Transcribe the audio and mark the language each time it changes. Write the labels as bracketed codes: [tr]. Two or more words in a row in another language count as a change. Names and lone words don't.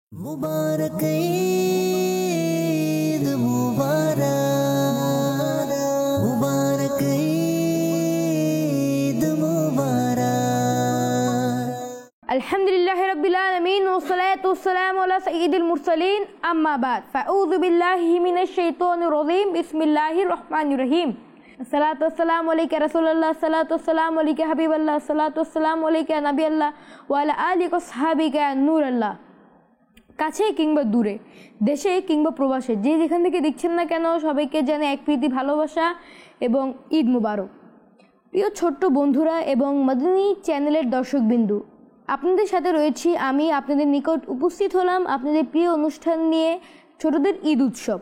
[ar] مبارك عيد مبارك مبارك عيد مبارك. الحمد لله رب العالمين والصلاة والسلام على سيد المرسلين أما بعد فأعوذ بالله من الشيطان الرجيم بسم الله الرحمن الرحيم. الصلاة والسلام عليك رسول الله، الصلاة والسلام عليك حبيب الله، الصلاة والسلام عليك نبي الله وعلى آلك وأصحابك نور الله. [bn] কাছে কিংবা দূরে, দেশে কিংবা প্রবাসে, যে যেখান থেকে দেখছেন না কেন সবাইকে জানে এক প্রীতি ভালোবাসা এবং [ar] عيد مبارك. [bn] প্রিয় ছোট্ট বন্ধুরা এবং মাদানী চ্যানেলের দর্শকবিন্দু, আপনাদের সাথে রয়েছি আমি, আপনাদের নিকট উপস্থিত হলাম আপনাদের প্রিয় অনুষ্ঠান নিয়ে, ছোটদের ঈদ উৎসব।